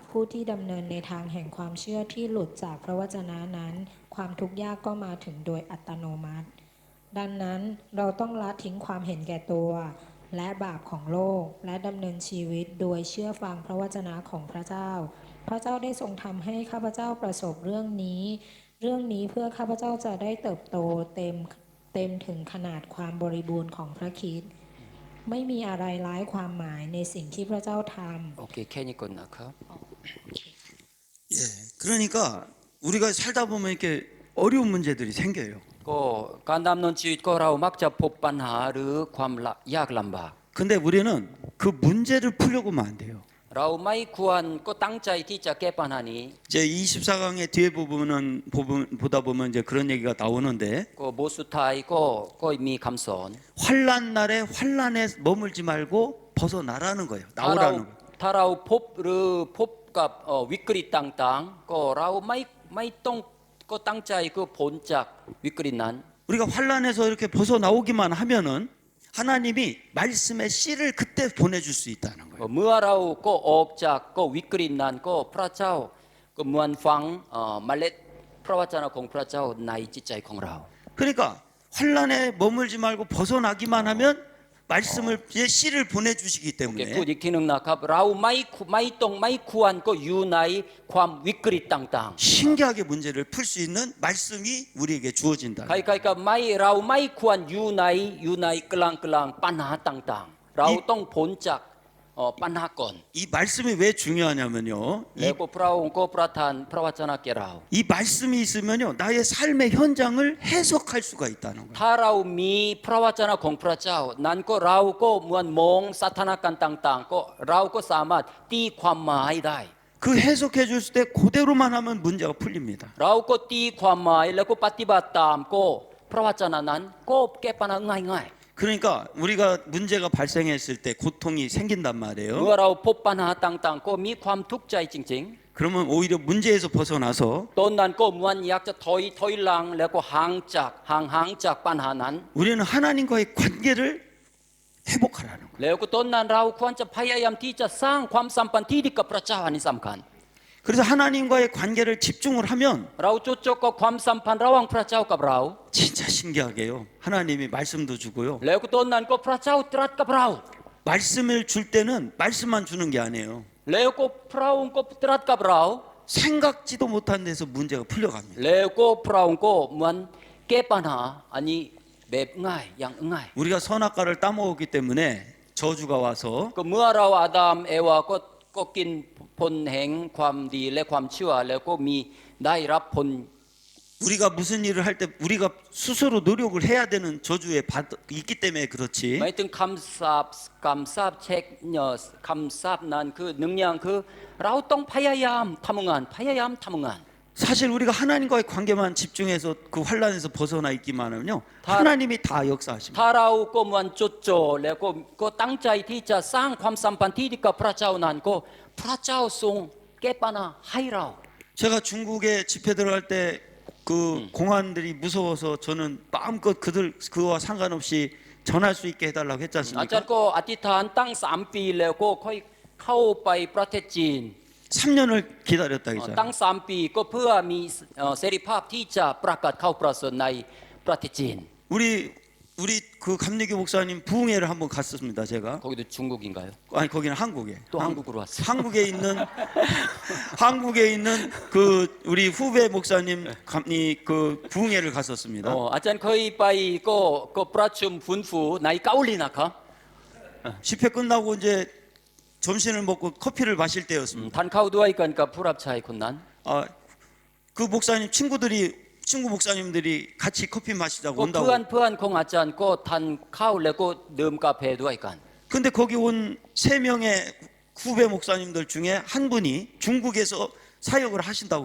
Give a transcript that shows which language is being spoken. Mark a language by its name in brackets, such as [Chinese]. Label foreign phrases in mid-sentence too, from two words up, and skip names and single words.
[Thai] ผู้ที่ดำเนินในทางแห่งความเชื่อที่หลุดจากพระวจนะนั้นความทุกข์ยากก็มาถึงโดยอัตโนมัติดังนั้นเราต้องละทิ้งความเห็นแก่ตัวและบาปของโลกและดำเนินชีวิตโดยเชื่อฟังพระวจนะของพระเจ้าพระเจ้าได้ทรงทำให้ข้าพเจ้าประสบเรื่องนี้เพื่อข้าพเจ้าจะได้เติบโตเต็มถึงขนาดความบริบูรณ์ของพระคริสต์ไม่มีอะไรร้ายความหมายในสิ่งที่พระเจ้าทำ โอเคแค่นี้ก่อนนะครับ [Korean] 그러니까 우리가 살다 보면 이렇게 어려운 문제들이 생겨요. [Thai] ก็การดำเนินชีวิตก็เรามักจะพบปัญหาหรือความยากลำบาก [Korean] 근데 우리는 그 문제를 풀려고 하면 안 돼요. [Thai] เราไม่ควรก็ตั้งใจที่จะแก้ปัญหานี้ [Korean] 이제 24강의 뒤에 부분은 보다 보면 이제 그런 얘기가 나오는데 [Thai] ก็บทสุดท้ายก็มีคำสอน [Korean] 환란 날에 환란에 머물지 말고 벗어나라는 거예요. [Thai] ถ้าเรา [Korean] 나오라는 거예요. [Thai] ถ้าเราพบหรือพบกับวิกฤตต่างๆก็เราไม่ต้องก็ตั้งใจก็พ้นจากวิกฤตนั้น [Korean] 우리가 환란에서 이렇게 벗어나오기만 하면은 하나님이 말씀의 씨를 그때 보내줄 수 있다는 거예요. [Thai] เมื่อเราก็ออกจากก็วิกฤตนั้นก็พระเจ้าก็เหมือนฟังเมล็ดพระวจนะของพระเจ้าในจิตใจของเรา [Korean] 그러니까 환란에 머물지 말고 벗어나기만 하면 말씀을 씨를 보내주시기 [Thai] เก็บ [Korean] 때문에 [Thai] พูดอีกทีหนึ่งนะครับเราไม่ควรก็อยู่ในความวิกฤตต่าง [Korean] 신기하게 문제를 풀 수 있는 말씀이 우리에게 주어진다. [Thai] ๆใครๆก็เราไม่ควรอยู่ในกลางปัญหาต่างๆเราต้องพ้นจากปัญหาก่อน [Korean] 이 말씀이 왜 중요하냐면요. [Thai] แล้วก็พระองค์ก็ประทานพระวจนะแก่เรา [Korean] 이 말씀이 있으면요. 나의 삶의 현장을 해석할 수가 있다는 거예요. [Thai] ถ้าเรามีพระวจนะของพระเจ้านั้นก็เราก็เหมือนมองสถานการณ์ต่างๆก็เราก็สามารถตีความหมายได้ [Korean] 그 해석해 줬을 때 그대로만 하면 문제가 풀립니다. [Thai] เราก็ตีความหมายแล้วก็ปฏิบัติตามก็พระวจนะนั้นก็แก้ปัญหาง่าย [Korean] 그러니까 우리가 문제가 발생했을 때 고통이 생긴단 [Thai] ๆ [Korean] 말이에요. [Thai] เมื่อเราพบปัญหาต่างๆก็มีความทุกข์ใจจริง [Korean] 그러면 오히려 문제에서 벗어나서 [Thai] ๆตอนนั้นก็เหมือนอยากจะถอยหลังแล้วก็ห่างจากปัญหานั้น [Korean] 우리는 하나님과의 관계를 회복하라는 거예요. [Thai] แล้วก็ตอนนั้นเราควรจะพยายามที่จะสร้างความสัมพันธ์ที่ดีกับพระเจ้าอันนี้สำคัญ [Korean] 그래서 하나님과의 관계를 집중을 하면 [Thai] เราจดจ่อกับความสัมพันธ์ระหว่างพระเจ้ากับเรา [Korean] 진짜 신기하게요. 하나님이 말씀도 주고요. [Thai] แล้วก็ตอนนั้นก็พระเจ้าตรัสกับเรา [Korean] 말씀을 줄 때는 말씀만 주는 게 아니에요. [Thai] แล้วก็พระองค์ก็ตรัสกับเรา [Korean] 생각지도 못한 데서 문제가 풀려갑니다. [Thai] แล้วก็พระองค์ก็เหมือนแก้ปัญหาอันนี้แบบง่ายอย่างง่าย [Korean] 우리가 선악과를 따먹었기 때문에 저주가 와서 [Thai] ก็เมื่อเราอาดัมเอวาก็กินผลแห่งความดีและความชั่วแล้วก็มีได้รับผล [Korean] 우리가 무슨 일을 할 때 우리가 스스로 노력을 해야 되는 저주에 있기 때문에 [Thai] หมาย [Korean] 그렇지. [Thai] ถึงคำสาปเช็คคำสาปนั้นคือหนึ่งอย่างคือเราต้องพยายามทำงาน [Korean] 사실 우리가 하나님과의 관계만 집중해서 그 환란에서 벗어나 있기만 하면요. 하나님이 다 역사하십니다. [Thai] ถ้าเราก็มันจดจ่อแล้วก็ตั้งใจที่จะสร้างความสัมพันธ์ที่ดีกับพระเจ้านั้นก็พระเจ้าทรงแก้ปัญหาให้เรา [Korean] 제가 중국에 집회 들어갈 때 그 공안들이 무서워서 저는 마음껏 그와 상관없이 전할 수 있게 해달라고 했지 [Thai] อาจาร [Korean] 않습니까? [Thai] ย์ก็อธิษฐานตั้ง3 ปีแล้วก็ค่อยเข้าไปประเทศจีน [Korean] 3년을 기다렸다 이제. [Thai] ตั้ง3 ปีก็เพื่อมีเสรีภาพที่จะประกาศเข้าประเสริฐในประเทศจีน [Korean] 우리 그 감리교 목사님 부흥회를 한번 갔었습니다. 제가. 거기도 중국인가요? 아니 거기는 한국에. 또 한국으로 왔어요. 한국에 있는 그 우리 후배 목사님 그 부흥회를 갔었습니다. [Thai] อาจารย์เคยไปก็ประชุมฟื้นฟูในเกาหลีนะคะ [Korean] 집회 끝나고 이제 점심을 먹고 커피를 마실 때였습니다. [Thai] ท่านเข้าด้วยกันกับผู้รับใช้คนนั้น [Korean] 그 목사님 친구 목사님들이 같이 커피 마시자고 [Thai] ก็ [Korean] 온다고. [Thai] เพื่อนของอาจารย์ก็ทานข้าวแล้วก็ดื่มกาแฟด้วยกัน [Korean] 근데 거기 온 3명의 후배 목사님들 중에 한 분이 중국에서 사역을 하신다고